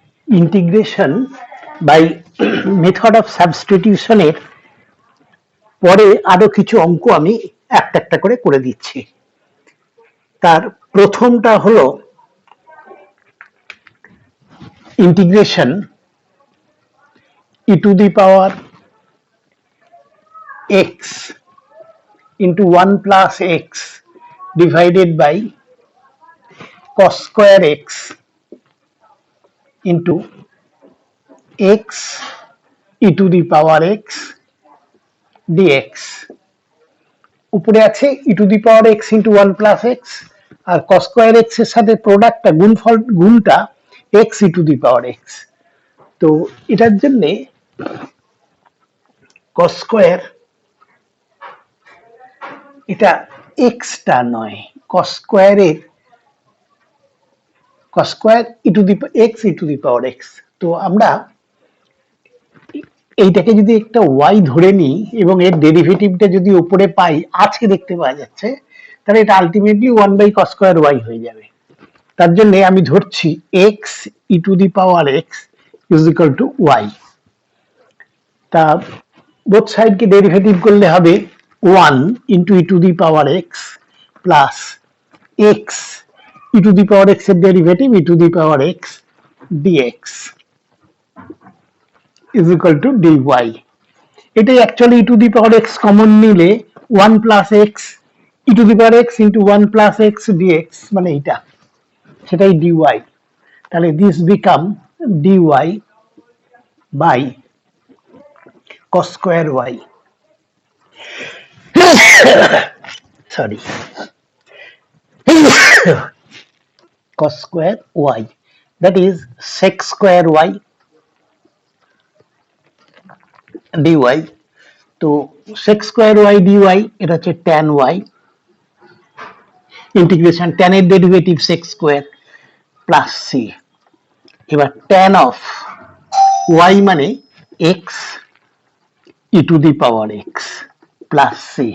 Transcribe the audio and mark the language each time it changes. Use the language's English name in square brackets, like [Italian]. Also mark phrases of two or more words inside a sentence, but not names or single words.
[English] integration by method of substitution [Bangla] পরে আরো কিছু অঙ্ক আমি একটা একটা করে করে দিচ্ছি। তার প্রথমটা হলো ইন্টিগ্রেশন [English] e to the power x into 1 plus x divided by cos square x into x e to the power x dx। [Bangla] উপরে আছে [English] e to the power x into 1 plus x আর cos square x [Bangla] এর সাথে প্রোডাক্টটা গুণটা [English] x e to the power x। [Bangla] তো এটার জন্য [English] cos square [Bangla] এটা x টা নয়, [English] cos square এর cos square e to the x e to the power x। [Bangla] তো আমরা এইটাকে যদি একটা y ধরে নিই এবং এর ডেরিভেটিভটা যদি উপরে পাই, আছে দেখতে পাওয়া যাচ্ছে, তাহলে এটা আলটিমেটলি [English] 1 by cos square y [Bangla] হয়ে যাবে। তার জন্য আমি ধরছি [English] x e to the power x is equal to y। [Bangla] তা বোথ সাইডকে ডেরিভেটিভ করলে হবে [English] 1 into e to the power x plus x e to the power x [Bangla] এর ডেরিভেটিভ [English] e to the power x dx is equal to dy। [Bangla] এটাই অ্যাকচুয়ালি [English] e to the power x [Bangla] কমন নিলে [English] 1 plus x e to the power x into 1 plus x dx [Bangla] মানে এটা, সেটাই [English] dy। তাহলে this become dy by cos square y sorry cos square y, that is sec square y dy। [Bangla] তো [English] sec square y dy [Bangla] এটা হচ্ছে [English] tan y, [Bangla] ইন্টিগ্রেশন tan এর ডেরিভেটিভ [English] sec square plus c. এবার tan of y মানে x e to the power x plus c।